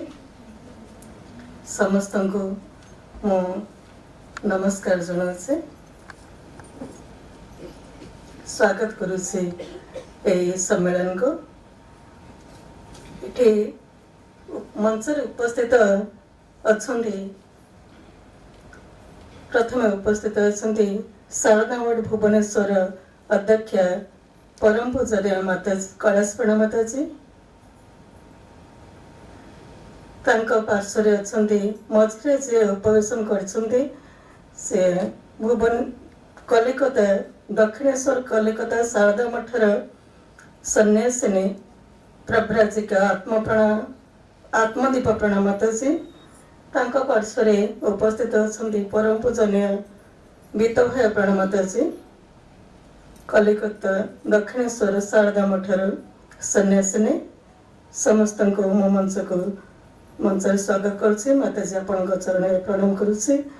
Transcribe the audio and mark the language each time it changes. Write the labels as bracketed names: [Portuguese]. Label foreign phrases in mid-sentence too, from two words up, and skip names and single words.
[Odia] ସମସ୍ତ କୁ ମୋ ନମସ୍କାର ଜଣାଉଛି, ସ୍ୱାଗତ କରୁଛି ଏଇ ସମ୍ମେଳନ କୁ। ଏଠି ମଞ୍ଚ ରେ ଉପସ୍ଥିତ ଅଛନ୍ତି, ପ୍ରଥମ ଉପସ୍ଥିତ ଅଛନ୍ତି ଶାରଦା ମଠ ଭୁବନେଶ୍ୱର ଅଧ୍ୟକ୍ଷ ପରମ ପୂଜ୍ୟ ମାତା କୈଳାସପୀଠ ମାତାଜୀ। ତାଙ୍କ ପାର୍ଶ୍ୱ ଅଛନ୍ତି ମଝେ ଯେ ଉପବେଶନ କରଛନ୍ତି ସେ ଭୁବନ କଲିକତା ଦକ୍ଷିଣେଶ୍ୱର କଲିକତା ଶାରଦା ମଠର ସନ୍ନ୍ୟାସିନୀ ପ୍ରଭ୍ରାଜିକା ଆତ୍ମଦୀପ ପ୍ରଣା ମାତାଜୀ। ତାଙ୍କ ପାର୍ଶ୍ୱ ଉପସ୍ଥିତ ଅଛନ୍ତି ପରମ ପୂଜନୀୟ ବୀତଭୟ ପ୍ରଣ ମାତାଜୀ, କଲିକତା ଦକ୍ଷିଣେଶ୍ୱର ଶାରଦା ମଠର ସନ୍ନ୍ୟାସିନୀ। ସମସ୍ତ କୁ ମୋ ମଞ୍ଚ ସ୍ୱାଗତ କରୁଛି। ମାତାଜୀ ଆପଣ ଚରଣ ମେ ପ୍ରଣାମ କରୁଛି।